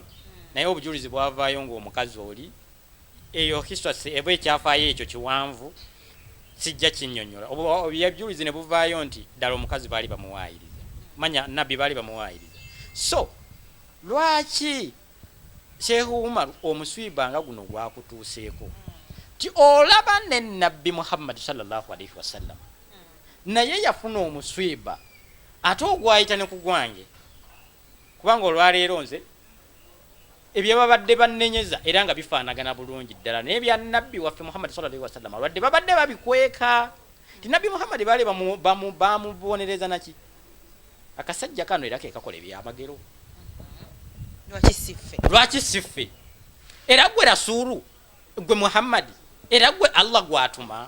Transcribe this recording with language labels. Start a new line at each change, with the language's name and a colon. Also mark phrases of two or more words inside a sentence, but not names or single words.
Ganda: Naye obujulizi bwavaayo ng'omukazi oli eyo history ebe ekyafaayo ekyo kiwanvu sijja kinnyonnyola. Obujulizi ne buvaayo nti ddala omukazi baali bamuwaayiriza, manya Nabbi baali bamuwaayiriza. So lwaki Sheikh Umar omuswiba nga guno gwakutuuseeko ti olaba ne Nabbi Muhammad sallallahu
Arabic: عليه وسلم
Ganda: naye yafuna omuswiba ate ogwayita ne ku gwange, kubanga olwaleero nze ebyo babadde bannenyeza era nga bifaanagana bulungi ddala n'ebya Nabbi waffe Muhammad
Arabic: صلى الله عليه وسلم
Ganda: alwadde babadde babikweka ti Nabbi Muhammad baali bamubonereza naki akasajja kano era ke kakola ebyamagero. Lwaki siffe? Era gwe Rasulu, gwe Muhammad, era gwe Allah gwatuma.